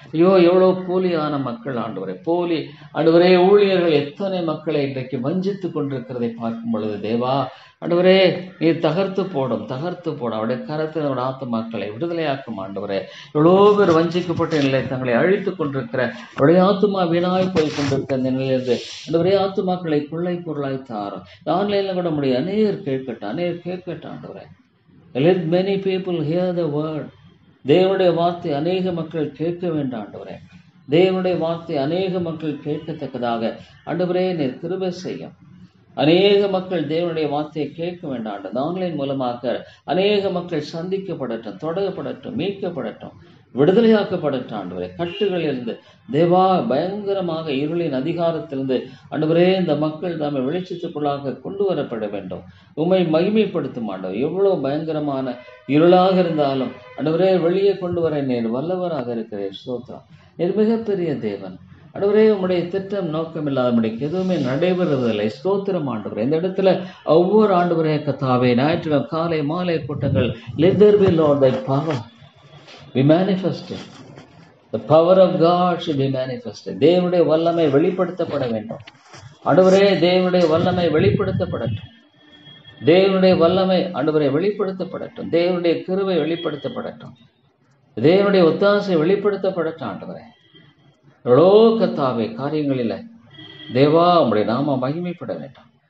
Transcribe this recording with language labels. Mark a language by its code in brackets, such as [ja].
[ta] ஐயோ, எவ்வளவு போலியான மக்கள் ஆண்டவரே. போலி ஆண்டவரே ஊழியர்கள் எத்தனை மக்களை இன்றைக்கு வஞ்சித்து கொண்டிருக்கிறதை பார்க்கும் பொழுது தேவா ஆண்டவரே, நீர் தகர்த்து போடும் அவருடைய கரத்தில் அவருடைய ஆத்துமாக்களை விடுதலையாக்கும் ஆண்டவரே. எவ்வளோ பேர் வஞ்சிக்கப்பட்ட நிலை தங்களை அழித்து கொண்டிருக்கிற அவருடைய ஆத்துமா வீணாய் போய் கொண்டிருக்கிற இந்த நிலையிலிருந்து ஆண்டவரே ஆத்துமாக்களை கொள்ளை பொருளாய் தாரும். ஆன்லைன்ல கூட முடியும். அநேகர் கேட்கட்டும் ஆண்டவரே. [en] Let many people hear the word. [ta] தேவனுடைய வார்த்தை அநேக மக்கள் கேட்க வேண்டாம் ஆண்டவரே. தேவனுடைய வார்த்தை அநேக மக்கள் கேட்கத்தக்கதாக ஆண்டவரே நீர் கிருபை செய்யும். அநேக மக்கள் தேவனுடைய வார்த்தையை கேட்க வேண்டாம். ஆன்லைன் மூலமாக அநேக மக்கள் சந்திக்கப்படட்டும், தொடரப்படட்டும், மீட்கப்படட்டும், விடுதலையாக்கப்படட்டும் ஆண்டவரே. கட்டுகளில் இருந்து தேவா பயங்கரமாக இருளின் அதிகாரத்திலிருந்து ஆண்டவரே இந்த மக்கள் தாமே வெளிச்சத்துக்குள்ளாக கொண்டு வரப்பட வேண்டும். உம்மை மகிமைப்படுத்தும் ஆண்டவர். எவ்வளவு பயங்கரமான இருளாக இருந்தாலும் ஆண்டவரே வெளியே கொண்டு வர நீர் வல்லவராக இருக்கிறேன். ஸ்தோத்திரம். நீர் மிகப்பெரிய தேவன் ஆண்டவரே. உம்முடைய திட்டம் நோக்கம் இல்லாதபடிக்கு எதுவுமே நடைபெறுவதில்லை. ஸ்தோத்திரம் ஆண்டவரே. இந்த இடத்துல ஒவ்வொரு ஆண்டவரே கர்த்தாவே ஞாயிற்றுக்கிழமை காலை மாலை கூட்டங்கள் [en] let there be Lord thy power be manifested. The power of God should be manifested. [ta] தேவனுடைய வல்லமை வெளிப்படுத்தப்பட வேண்டும் ஆண்டவரே. தேவனுடைய வல்லமை வெளிப்படுத்தப்படட்டும். தேவனுடைய வல்லமை ஆண்டவரை வெளிப்படுத்தப்படட்டும். தேவனுடைய கிருபை வெளிப்படுத்தப்படட்டும். தேவனுடைய ஒத்தாசை வெளிப்படுத்தப்படட்டும் ஆண்டவரே. எவ்வளோ கர்த்தாவே காரியங்களில் தேவா உம்முடைய நாம மகிமைப்பட வேண்டும்.